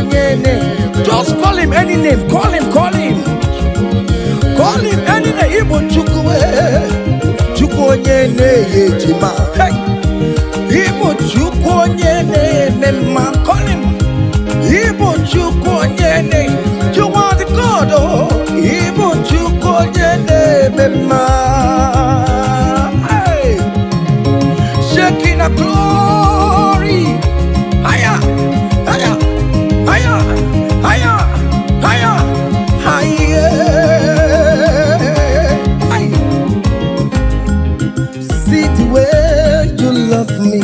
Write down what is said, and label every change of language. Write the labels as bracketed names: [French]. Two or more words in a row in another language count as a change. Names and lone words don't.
[English] Just call him any name. Call him. Call him. Call him any name. [Igbo] Igbo Chukwu. Chukwu onye na-ejima. Hey. Igbo Chukwu onye na-eme. [English] Call him. [Igbo] Igbo Chukwu onye na-eme. [English] You are the God. Oh. [Igbo] Igbo Chukwu onye na-eme. Hey. [English] Shaking a glory. Higher. Higher. Higher. Higher. Higher. Higher. See the way you love me.